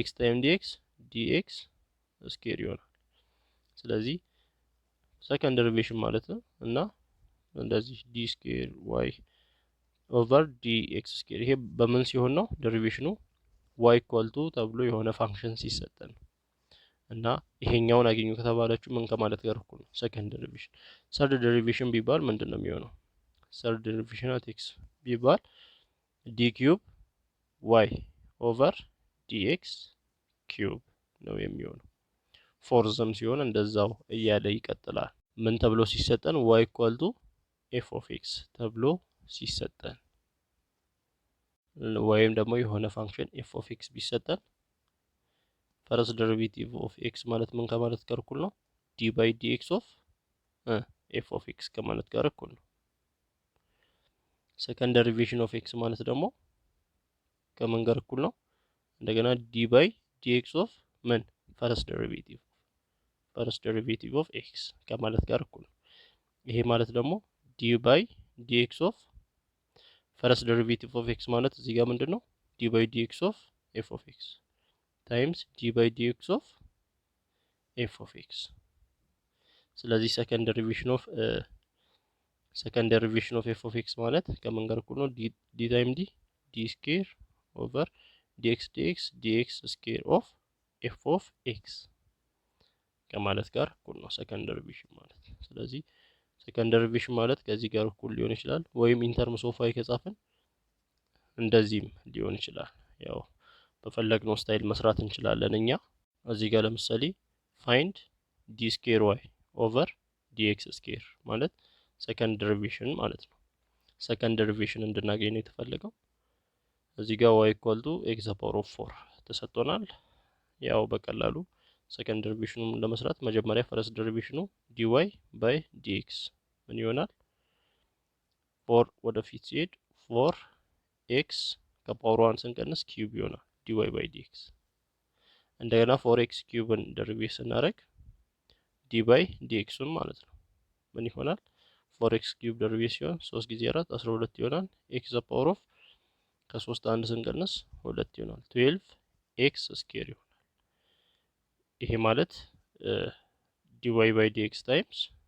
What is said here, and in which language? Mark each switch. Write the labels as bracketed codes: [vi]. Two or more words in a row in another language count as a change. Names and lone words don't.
[en] times dx square [am] ይሆናል ስለዚህ [en] second derivation [am] ማለት ነው እና እንደዚህ [en] d square y over dx square [am] ይሄ በምን ሲሆን ነው [en] derivation y equal to [am] ተብሎ የሆነ ፋንክሽን ሲሰጠን እና ይሄኛውን አገኙ ከተባላችሁ ምን ከማለት ጋር እኩል ነው [en] second derivation third derivation [am] ቢባል ምንድነው የሚሆነው [en] third derivation at x [am] ቢባል [en] d cube y over dx cube [am] ነው የሚሆነው ፎርዝም ሲሆን እንደዛው እያለ ይቀጥላል ምን ተብሎ ሲሰጠን [en] y equal to f of x [am] ተብሎ ሲሰጠን ወይም ደግሞ የሆነ ፋንክሽን [en] f of x [am] ቢሰጠን [en] first derivative of x [am] ማለት ምን ከማለት ጋር እኩል ነው [en] d by dx of f of x [am] ከማለት ጋር እኩል ነው [en] second derivation of x [am] ማለት ደግሞ ከምን ጋር እኩል ነው እንደገና [en] d by dx of [am] ምን [en] first derivative of x [am] ከማለት ጋር እኩል ነው ይሄ ማለት ደግሞ [en] d by dx of first derivative of x [am] ማለት እዚህ ጋር ምንድነው [en] d by dx of f of x times d by dx of f of x [am] ስለዚህ second [en] derivation of f of x [am] ማለት ከምን ጋር እኩል ነው [en] d times d square over dx square of f of x [am] ከማለት ጋር እኩል ነው [en] second derivation [am] ማለት ስለዚህ [en] second derivation [am] ማለት ከዚህ ጋር እኩል ሊሆን ይችላል ወይም [en] in terms of y [am] ከጻፈን እንደዚህም ሊሆን ይችላል ያው በፈለግነው ስታይል መስራት እንችላለን እኛ እዚህ ጋር ለምሳሌ [en] find d square y over dx square [am] ማለት [en] second derivation [am] ማለት ነው [en] second derivation [am] እንድናገኝ ነው የተፈለገው እዚህ ጋር [en] y equal to x power of 4 [am] ተሰጥቶናል ያው በቀላሉ [en] second derivation [am] ለመስራት መጀመሪያ [en] first derivation dy by dx [am] ምን ይሆናል ፎር ወደፊት ሲሄድ 4x ከፓወር 1 ስንቀንስ ኪዩብ ይሆናል [en] dy by dx። [am] እንደገና 4x ኪዩብን ደሪቬት ስናደርግ [en] dy by dx [am] ን ማለት ነው ምን ይሆናል? 4x ኪዩብ ደሪቬት ሲሆን 3 ጊዜ 4 12 ይሆናል። [en] x the power of [am] ከ3 1 ስንቀንስ 2 ይሆናል 12x ስኩዌር ይሆናል። ይሄ ማለት [en] dy by dx times